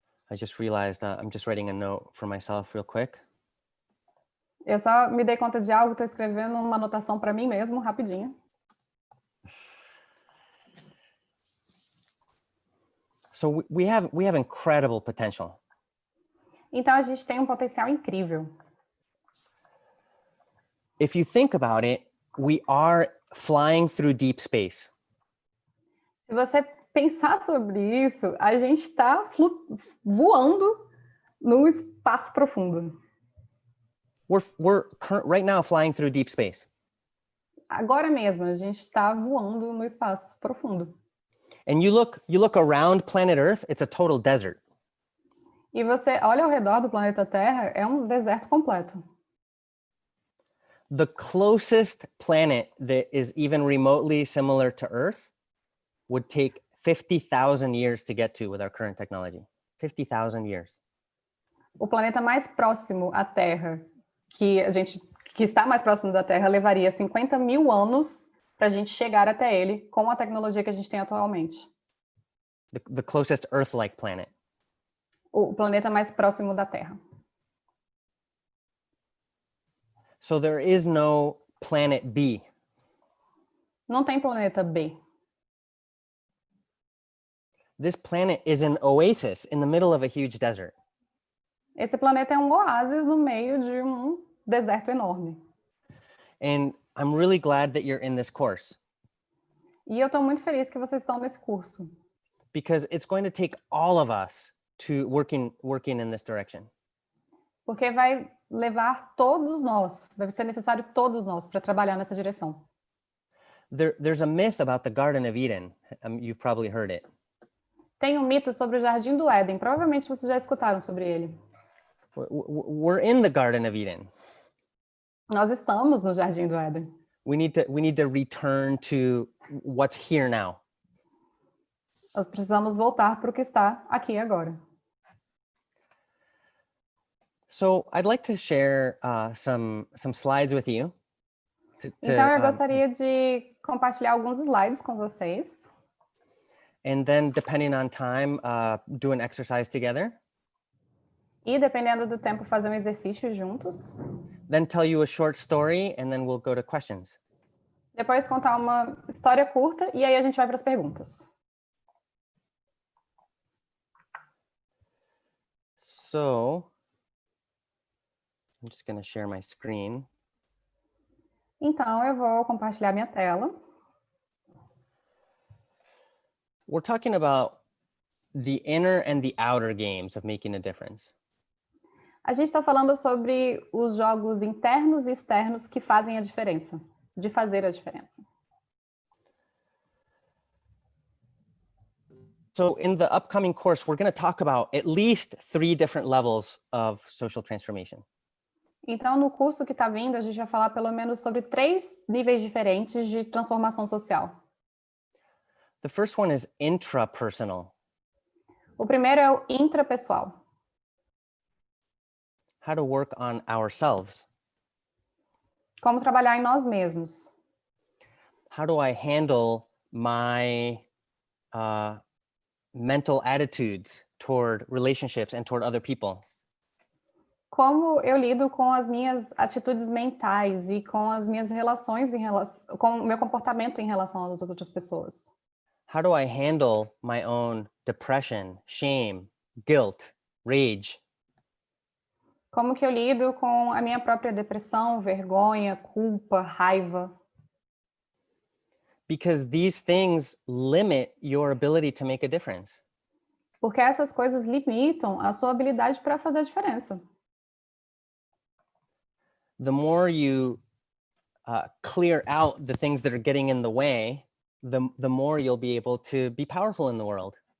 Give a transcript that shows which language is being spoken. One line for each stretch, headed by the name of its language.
English: I just realized I'm just writing a note for myself real quick.
Portuguese: Eu só me dei conta de algo, estou escrevendo uma anotação para mim mesmo, rapidinho.
English: So we have incredible potential.
Portuguese: Então a gente tem um potencial incrível.
English: If you think about it, we are flying through deep space.
Portuguese: Se você pensar sobre isso, a gente está voando no espaço profundo.
English: We're right now flying through deep space.
Portuguese: Agora mesmo, a gente está voando no espaço profundo.
English: And you look around planet Earth, it's a total desert.
Portuguese: E você olha ao redor do planeta Terra, é um deserto completo.
English: The closest planet that is even remotely similar to Earth would take 50,000 years to get to with our current technology. 50,000 years.
Portuguese: O planeta mais próximo à Terra, que está mais próximo da Terra, levaria 50.000 anos para a gente chegar até ele com a tecnologia que a gente tem atualmente.
English: The closest Earth-like planet.
Portuguese: O planeta mais próximo da Terra.
English: So there is no planet B.
Portuguese: Não tem planeta B.
English: This planet is an oasis in the middle of a huge desert.
Portuguese: Esse planeta é um oásis no meio de um deserto enorme.
English: And I'm really glad that you're in this course.
Portuguese: E eu estou muito feliz que vocês estão nesse curso.
English: Because it's going to take all of us to working in this direction.
Portuguese: Porque vai levar todos nós, vai ser necessário todos nós para trabalhar nessa direção.
English: There's a myth about the Garden of Eden. You've probably heard it.
Portuguese: Tem um mito sobre o Jardim do Éden. Provavelmente vocês já escutaram sobre ele.
English: We're in the Garden of Eden.
Portuguese: Nós estamos no Jardim do Éden.
English: We need to return to what's here now.
Portuguese: Nós precisamos voltar para o que está aqui agora.
English: So I'd like to share some slides with you.
Portuguese: Então eu gostaria de compartilhar alguns slides com vocês.
English: And then, depending on time, do an exercise together.
Portuguese: E dependendo do tempo, fazer um exercício juntos.
English: Then tell you a short story, and then we'll go to questions.
Portuguese: Depois contar uma história curta e aí a gente vai para as perguntas.
English: So, I'm just going to share my screen.
Portuguese: Então eu vou compartilhar minha tela.
English: We're talking about the inner and the outer games of making a difference.
Portuguese: A gente está falando sobre os jogos internos e externos que fazem a diferença, de fazer a diferença.
English: So in the upcoming course, we're going to talk about at least 3 different levels of social transformation.
Portuguese: Então, no curso que está vindo, a gente vai falar pelo menos sobre 3 níveis diferentes de transformação social.
English: The first one is intrapersonal.
Portuguese: O primeiro é o intrapessoal.
English: How to work on ourselves.
Portuguese: Como trabalhar em nós mesmos.
English: How do I handle my mental attitudes toward relationships and toward other people?
Portuguese: como eu lido com as minhas atitudes mentais e com as minhas relações com o meu comportamento em relação às outras pessoas.
English: How do I handle my own depression, shame, guilt, rage?
Portuguese: Como que eu lido com a minha própria depressão, vergonha, culpa, raiva?
English: Because these things limit your ability to make a difference.
Portuguese: Porque essas coisas limitam a sua habilidade para fazer a diferença.
English: The more you clear out the things that are getting in the way, the more you'll be able to be powerful in the world.